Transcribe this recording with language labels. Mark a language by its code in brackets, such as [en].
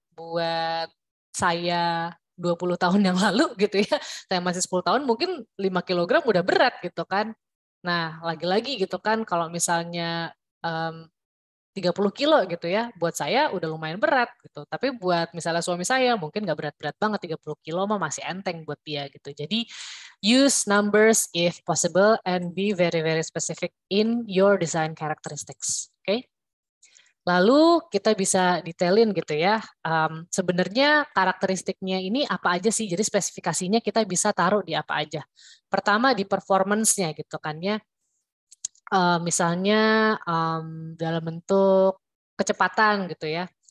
[id] Buat saya 20 tahun yang lalu gitu ya, saya masih 10 tahun mungkin 5 kilogram udah berat gitu kan. Nah, lagi-lagi gitu kan kalau misalnya 30 kilo gitu ya, buat saya udah lumayan berat gitu. Tapi buat misalnya suami saya mungkin nggak berat-berat banget, 30 kilo mah masih enteng buat dia gitu. [en] Jadi use numbers if possible and be very very specific in your design characteristics. [id] Oke? Okay? Lalu kita bisa detailin gitu ya. Sebenarnya karakteristiknya ini apa aja sih? Jadi spesifikasinya kita bisa taruh di apa aja. Pertama di performance-nya gitu kan ya. Misalnya dalam bentuk kecepatan gitu ya.